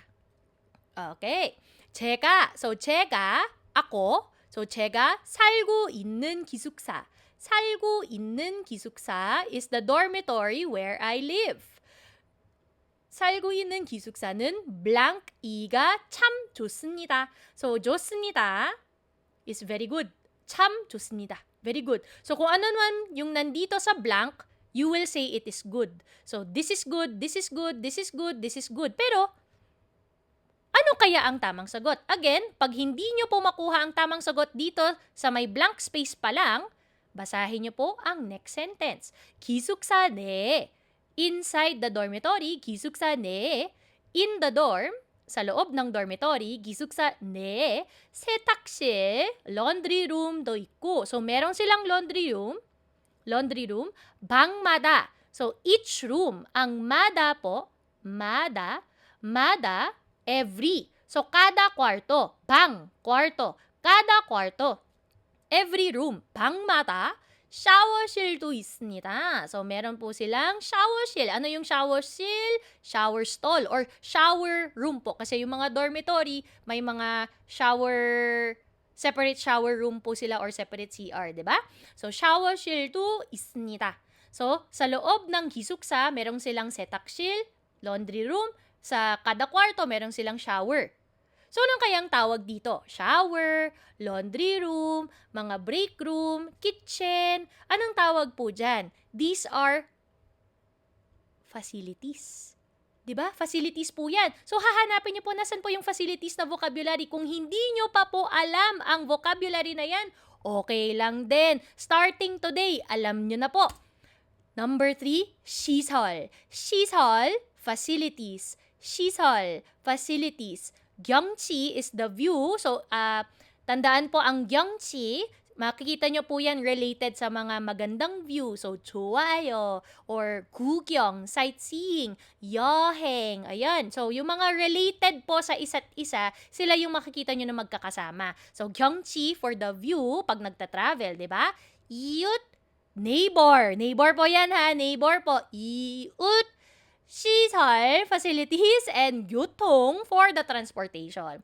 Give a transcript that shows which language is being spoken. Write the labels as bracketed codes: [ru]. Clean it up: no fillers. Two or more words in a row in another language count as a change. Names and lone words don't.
[tl] Okay. ako. So, [ko] 제가 살고 있는 기숙사. 살고 있는 기숙사 [en] is the dormitory where I live. [ko] 살고 있는 기숙사는 blank 이가 참 좋습니다. [en] So, 좋습니다 is very good. [ko] 참 좋습니다. [en] Very good. [tl] So, kung ano naman yung nandito sa blank, [en] you will say it is good. So, this is good, this is good, this is good, this is good. [tl] Pero, ano kaya ang tamang sagot? Again, pag hindi nyo po makuha ang tamang sagot dito sa may [en] blank space [tl] pa lang, basahin nyo po ang [en] next sentence. [ko] 기숙사 내에, [en] inside the dormitory, [ko] 기숙사 내에, [en] in the dorm, [tl] sa loob ng dormitory, [ko] 기숙사 내에, 세탁실, [en] laundry room [tl] 도 있고. So, meron silang [en] laundry room, [tl] 방마다. [en] So, each room, [tl] ang mada po, mada, every. So, kada kwarto, bang, kwarto, kada kwarto, [en] every room, [ko] 방마다, 샤워실도 있습니다. [tl] So, meron po silang 샤워실. Ano yung 샤워실? [en] Shower stall or shower room [tl] po. Kasi yung mga dormitory, may mga [en] separate shower room [tl] po sila [en] or separate CR, [tl] di ba? So, [ko] 샤워실도 있습니다. [tl] So, sa loob ng 기숙사, merong silang 세탁실, [en] laundry room. [tl] Sa kada kwarto, merong silang shower. So, anong kayang tawag dito? [en] Shower, laundry room, mga break room, kitchen. [tl] Anong tawag po dyan? [en] These are facilities. [tl] Diba? Facilities po yan. So, hahanapin niyo po nasan po yung facilities na vocabulary. Kung hindi niyo pa po alam ang vocabulary na yan, okay lang din. [en] Starting today, [tl] alam niyo na po. [en] Number 3, [ko] 시설. 시설, facilities. [en] 시설, facilities. 경치 is the view. [tl] So, tandaan po ang 경치. Makikita nyo po yan related sa mga magandang view. So, [ko] 좋아요 or 구경, sightseeing, 여행. [tl] Ayan. So, yung mga related po sa isa't isa, sila yung makikita nyo na magkakasama. So, 경치 [en] for the view [tl] pag nagta-travel, di ba? 이웃, neighbor. Neighbor po yan ha. Neighbor po. [ko] 이웃. 시설, [en] facilities, and 교통 for the transportation.